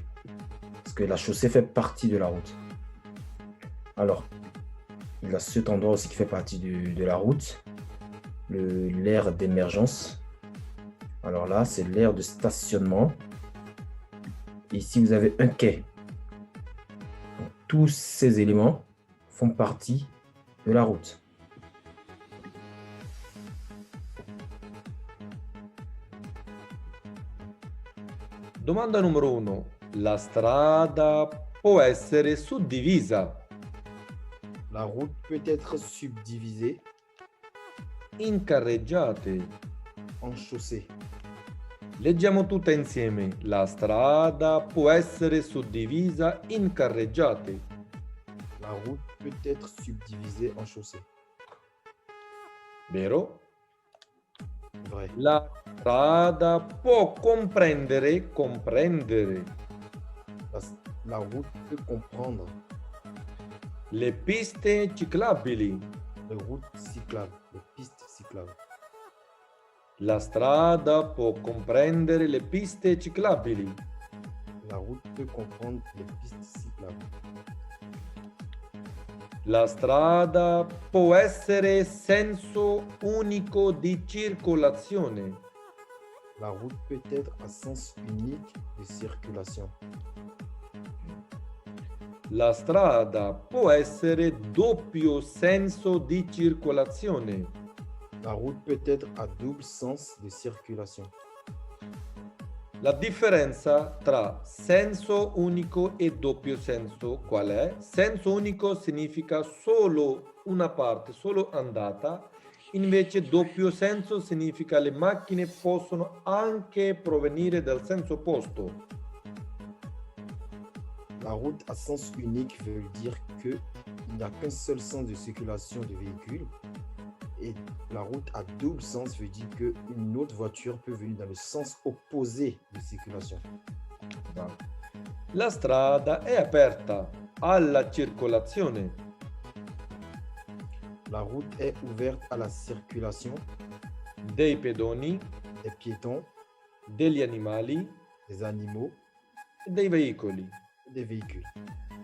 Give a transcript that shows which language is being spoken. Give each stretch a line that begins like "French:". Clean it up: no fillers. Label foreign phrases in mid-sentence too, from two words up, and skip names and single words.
French: Parce que la chaussée fait partie de la route. Alors, il y a cet endroit aussi qui fait partie de la route, l'aire d'émergence. Alors là, c'est l'aire de stationnement. Et ici, vous avez un quai. Donc, tous ces éléments font partie de la route.
Italian: Domanda numero 1. La strada può essere suddivisa
French: La route peut être subdivisée
Italian: in carreggiate.
French: en chaussées.
Italian: Leggiamo tutta insieme. La strada può essere suddivisa in carreggiate.
French: La route peut être subdivisée en chaussées.
Italian: Vero?
French: Vrai.
Italian: La strada può comprendere.
French: La, la route peut comprendre
Italian: Le piste ciclabili.
French: les routes cyclables, les pistes cyclables.
Italian: La strada può comprendere le piste ciclabili.
French: La route peut comprendre les pistes cyclables.
Italian: La strada può essere senso unico di circolazione.
French: La route peut être à sens unique de circulation.
Italian: La strada può essere doppio senso di circolazione.
French: La route peut être à double sens de circulation.
Italian: La differenza tra senso unico e doppio senso qual è? Senso unico significa solo una parte, solo andata, invece doppio senso significa le macchine possono anche provenire dal senso opposto.
French: La route à sens unique veut dire qu'il n'y a qu'un seul sens de circulation de véhicules. Et la route à double sens veut dire qu'une autre voiture peut venir dans le sens opposé de circulation.
Italian: La strada è aperta alla circolazione.
French: La route est ouverte à la circulation
Italian: Dei pedoni,
French: des piétons,
Italian: degli animali
French: des animaux
Italian: e dei veicoli.
French: et des véhicules.